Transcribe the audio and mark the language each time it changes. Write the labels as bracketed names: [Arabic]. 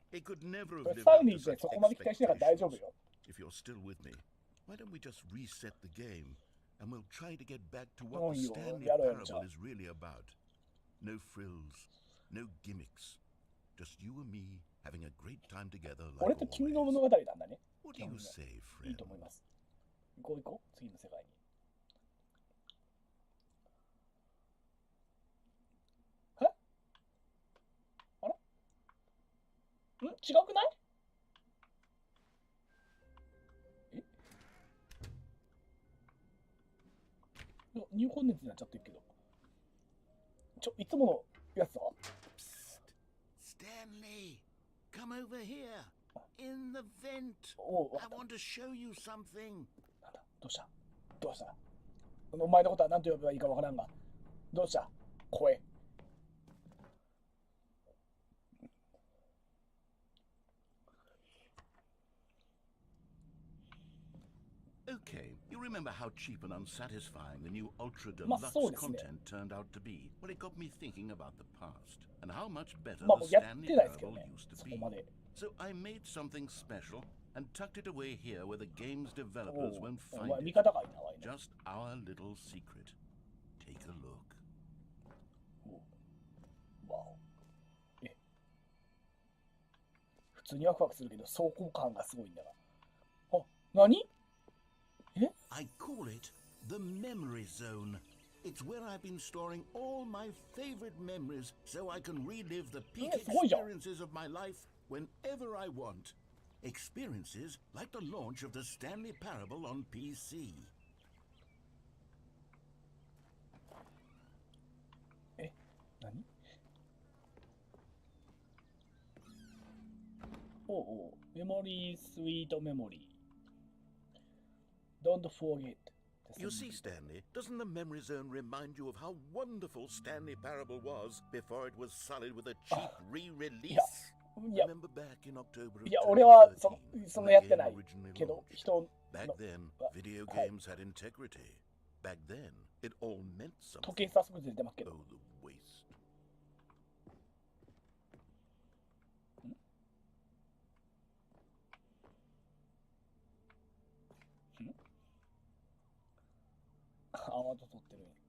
[English] It could never have lived up to such expectations. If you're still with me, why don't we just reset the game, and we'll try to get back to what the Stanley Parable is really about. No frills, no gimmicks. Just you and me having a great time together like always. What do you say, friend? [Japanese] 行こう行こう、次の世界に。え？あれ？違くない？ニューコンテンツになっちゃってるけど。いつものやつは？ [English] Stanley, come over here. In the vent. I want to show you something. [Japanese] どうしたどうしたお前のことは何と呼べばいいかわからんが。どうした声。 [English] Okay, you remember how cheap and unsatisfying the new Ultra Deluxe content turned out to be? Well, it got me thinking about the past and how much better the Stanley Parable used to be. So I made something special and tucked it away here where the game's developers won't find it. Just our little secret. Take a look. Wow. [Japanese] 普通にワクワクするけど、走行感がすごいんだが。あ、何？え？ [English] I call it the memory zone. It's where I've been storing all my favorite memories so I can relive the peak experiences of my life whenever I want. Experiences like the launch of the Stanley Parable on PC. [Japanese] え、何？おう、メモリースイートメモリー。 [English] Don't forget. You see, Stanley, doesn't the memory zone remind you of how wonderful Stanley Parable was before it was sullied with a cheap re-release? Remember back in October of [Japanese] 俺はそのやってないけど、 [English] Back then, video games had integrity. Back then, it all meant something. [Japanese] 時計早速出てますけど。 [English] Oh, the waste. [Japanese] アワード取ってる。